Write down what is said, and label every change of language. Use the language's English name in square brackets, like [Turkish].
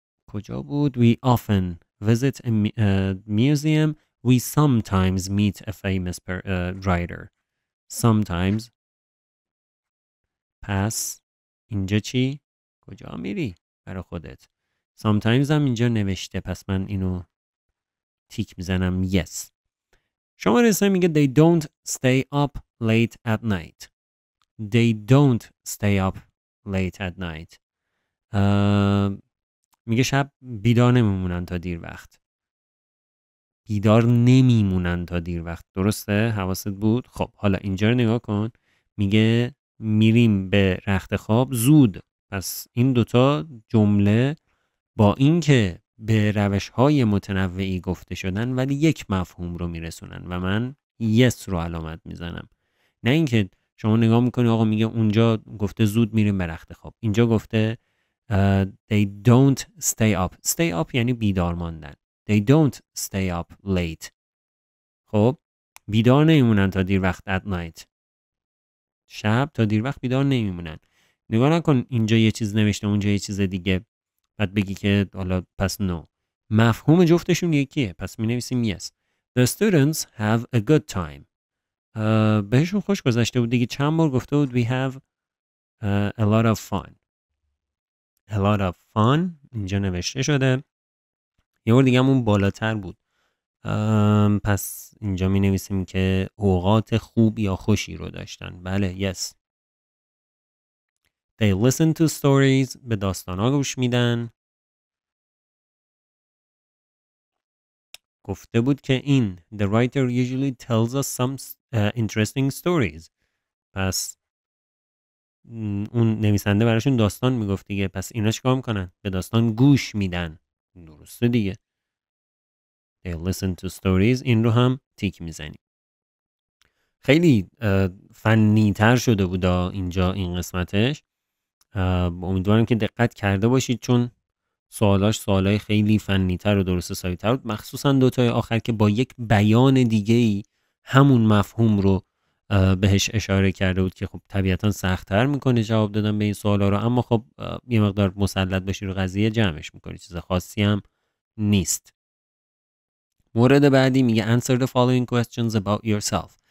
[Persian] کجا بود؟ [English] We often visit a museum. We sometimes meet a famous writer. Sometimes. [Persian] پس اینجا چی؟ کجا میری برای خودت؟ Sometimes هم اینجا نوشته پس من اینو تیک میزنم yes. شماره 3 میگه [English] they don't stay up late at night. They don't stay up late at night. [Persian] میگه شب بیدار نمیمونن تا دیر وقت. بیدار نمیمونن تا دیر وقت. درسته؟ حواست بود؟ خب حالا اینجا رو نگاه کن. میگه میریم به رخت خواب زود. پس این دوتا جمله با اینکه به روش‌های متنوعی گفته شدن ولی یک مفهوم رو میرسونن و من yes رو علامت میزنم. نه اینکه شما نگاه میکنی آقا میگه اونجا گفته زود میریم به رخت خواب. اینجا گفته [English] they don't stay up. [Persian] Stay up یعنی بیدار ماندن. [English] They don't stay up late. [Persian] خب بیدار نمیمونن تا دیر وقت [English] at night. [Persian] شب تا دیر وقت بیدار نمیمونن. نگاه نکن اینجا یه چیز نوشته اونجا یه چیز دیگه بعد بگی که حالا پس no. مفهوم جفتشون یکیه پس می نویسیم yes. [English] The students have a good time. [Persian] بهشون خوش گذشته بود دیگه. چند بار گفته بود [English] we have a lot of fun. A lot of fun [Persian] اینجا نوشته شده. یه بار دیگه همون بالاتر بود. پس اینجا می نویسیم که اوقات خوب یا خوشی رو داشتن. بله yes. [English] They listen to stories. [Persian] به داستانا گوش میدن. گفته بود که این [English] the writer usually tells us some interesting stories. [Persian] پس اون نویسنده براشون داستان میگفت دیگه. پس اینا چیکار میکنن؟ به داستان گوش میدن. درسته دیگه. [English] They listen to stories. [Persian] این رو هم تیک میزنیم. خیلی فنی تر شده بود اینجا این قسمتش. امیدوارم که دقت کرده باشید چون سوالای خیلی فنی تر و درست حسابی تر بود. مخصوصا دوتای آخر که با یک بیان دیگه‌ای همون مفهوم رو بهش اشاره کرده بود که خب طبیعتا سخت‌تر میکنه جواب دادن به این سوالا رو. اما خب یه مقدار مسلط باشی رو قضیه جمعش میکنی. چیز خاصی هم نیست. مورد بعدی میگه [English] answer the following questions about yourself.